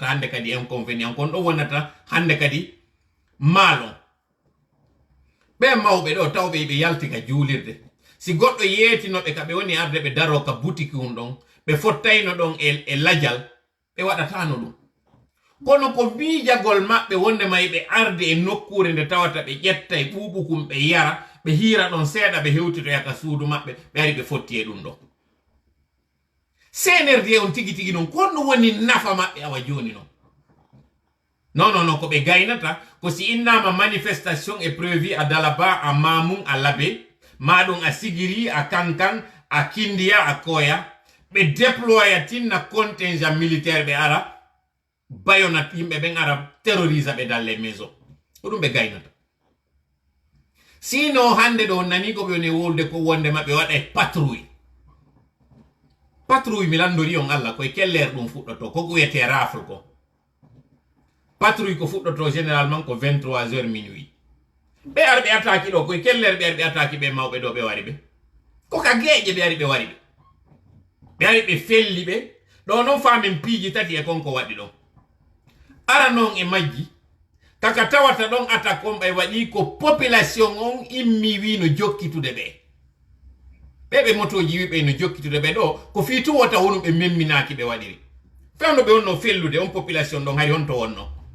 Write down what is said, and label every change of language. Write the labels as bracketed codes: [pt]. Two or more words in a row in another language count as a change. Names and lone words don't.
[ff] hande kadi inconvénient kon ɗon wonata hande kadi maalon ɓe mawɓe ɗo tawɓe ɓe yalti ka juulirde si goɗɗo yeetinoɓe ka ɓe woni arde ɓe daro ka boutique um ɗon ɓe fottayno ɗon e lajal ɓe waɗatano ɗum kono ko miijagol maɓɓe wonde may ɓe arde e nokkure nde tawata ɓe ƴetta e ɓuuɓukum ɓe yara ɓe hiira ɗon seeɗa ɓe hewtitoya ka suudu maɓɓe ɓe ari ɓe fotti e ɗum ɗon CNRD on tigi tigi noon konno woni nafa maɓɓe awa joni noon non ko ɓe gaynata ko si innama [fr] manifestation est prévue à Dalaba à Mamoun à Labé [ff] maɗum a Sigiri a Kankan a Kindia a Koya ɓe déploya tinna [fr] contingent militaire [ff] ɓe ara bayonat yimɓe ɓen ara terrorise ɓe [fr] dans les maisons [ff] ko ɗum ɓe gaynata sino hande ɗo nani ko ɓe woni wolde ko wonde maɓe waɗa e patrouille mi landori on Allah koye keller ɗum fuɗɗoto ko wiyete rafle ko patrouille ko fuɗɗoto généralement ko 23h minuit ɓe ar ɓe attaque ɗo koye keller ɓe ar ɓe attaque ɓe mawɓe ɗo ɓe wari ɓe ko ka geeƴe ɓe ari ɓe wari ɓe ari ɓe felli ɓe ɗo noon famin piiji tati e konko waɗi ɗon ara noon e majji kaka tawata ɗon attaque on ɓe waɗi ko population on immi wi no jokkitude ɓe motoji wiɓe no jokkitude ɓe ɗo ko fi tu wota wonu ɓe memminaki ɓe waɗiri fewno ɓe wonno fellude on population ɗon hari honto wonno